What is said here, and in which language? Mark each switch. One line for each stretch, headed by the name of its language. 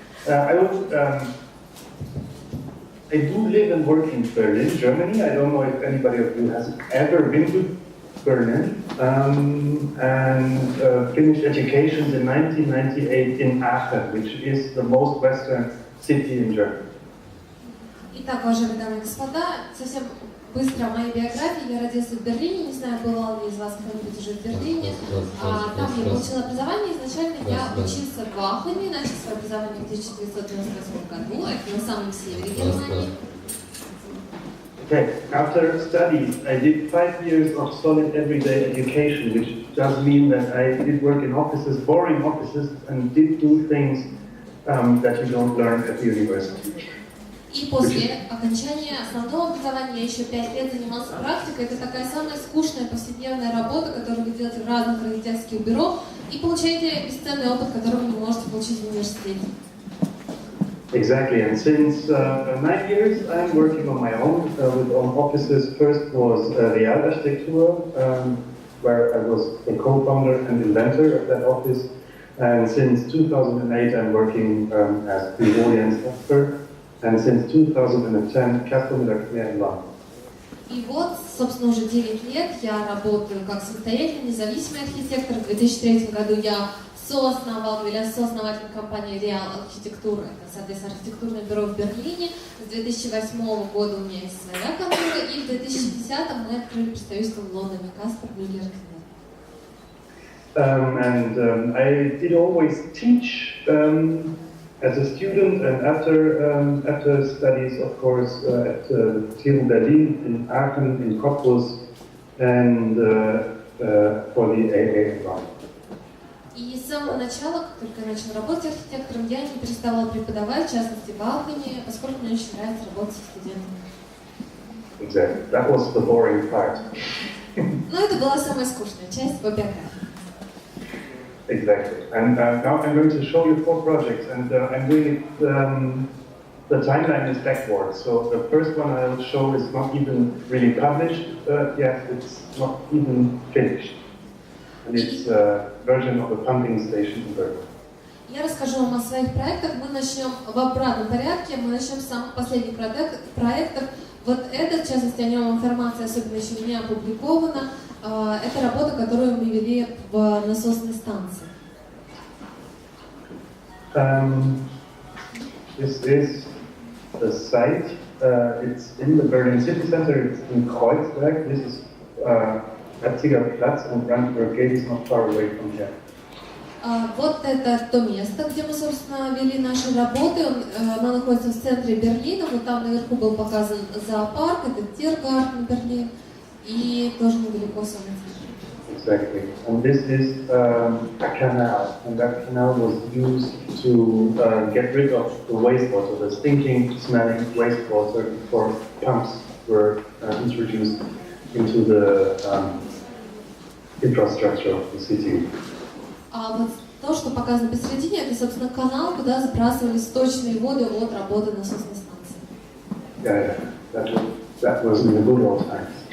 English: I do live and work in Berlin, Germany. I don't know if anybody of you has ever been to Berlin, and finished education in 1998 in Aachen, which is the most western city in Germany.
Russian: Итак, уважаемые дамы и господа, совсем быстро о моей биографии. Я родился в Берлине, не знаю, бывал ли из вас кто-нибудь уже в Берлине. Там я получила образование. Изначально я учился в Аахене, начал свое образование в 1998 году, это на самом севере Германии.
English: Okay. After studies, I did 5 years of solid everyday education, which does mean that I did work in offices, boring offices, and did do things that you don't learn at the university.
Russian: И после окончания основного образования я еще 5 лет занимался практикой. Это такая самая скучная повседневная работа, которую вы делаете в разных архитекторских бюро, и получаете бесценный опыт, который вы не можете получить в университете.
English: Exactly, and since 9 years I'm working on my own with offices. First was the architectura, where I was the co-founder and inventor of that office, and since 2008 I'm working as the Yенsa Kаспера, and since 2010 custom in London.
Russian: И вот, собственно, уже 9 лет я работаю как самостоятельный, независимый архитектор. В 2003 году я сооснователь компании Real архитектура, это, соответственно, архитектурное бюро в Берлине. С 2008 года у меня есть своя контора, и в 2010 мы открыли представительство в Лондоне, Каспер, Мюллер.
English: I did always teach as a student, and after studies, of course, at TU Berlin, in Aachen, in Cottbus, and for the AA environment.
Russian: И с самого начала, как только я начала работать архитектором, я не переставала преподавать, в частности в Аахене, поскольку мне очень нравится работать со студентами.
English: Exactly. That was the boring part.
Russian: Но это была самая скучная часть по биографии.
English: Exactly. And now I'm going to show you 4 projects, and I'm doing it, the timeline is backwards. So the first one I will show is not even really published yet, it's not even finished. And it's a version of a pumping station in Berlin.
Russian: Я расскажу вам о своих проектах. Мы начнем в обратном порядке. Мы начнем с самых последних проектов. Вот это, в частности, о нем информация особенно еще не опубликована. Это работа, которую мы вели в насосной станции.
English: This is the site. It's in the Berlin city center. It's in Kreuzberg. This is Leipziger Platz, and Brandenburg Gate is not far away from here.
Russian: Вот это то место, где мы, собственно, вели наши работы. Она находится в центре Берлина. Вот там наверху был показан зоопарк, это Тиргартен Берлин, и тоже недалеко самое центр.
English: Exactly. And this is a canal, and that canal was used to get rid of the wastewater, the stinking, smelling wastewater before pumps were introduced into the infrastructure of the city.
Russian: А вот то, что показано посередине, это, собственно, канал, куда забрасывали сточные воды от работы насосной станции.
English: Yeah, that was in the good old times.